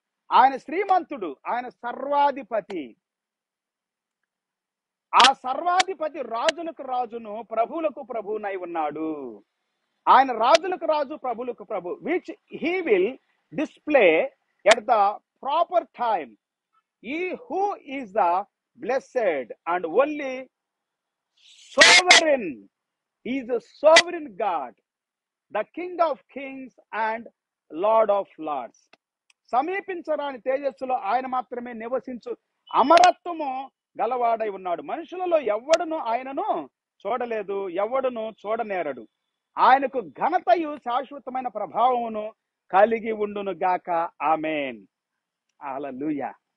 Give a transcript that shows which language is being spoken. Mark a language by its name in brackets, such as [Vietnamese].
[Telugu] ఆయన శ్రీమంతుడు, ఆయన సర్వాధిపతి. ఆ సర్వాధిపతి రాజులకు రాజును, ప్రభువులకు ప్రభువునై ఉన్నాడు. ఆయన రాజులకు రాజు, ప్రభువులకు ప్రభు, [English] Which he will display at the proper time. He who is the blessed and only sovereign. He is the sovereign God, the King of kings and Lord of lords. [Telugu] సమీపించరాని తేజస్సులో ఆయన మాత్రమే నివసించు అమరత్వము గలవాడై ఉన్నాడు. మనుషులలో ఎవ్వడును ఆయనను చూడలేదు, ఎవ్వడును చూడనేరడు. ఆయనకు ఘనతయు శాశ్వతమైన ప్రభావమును కలిగి ఉండును గాక. ఆమేన్. హల్లెలూయా.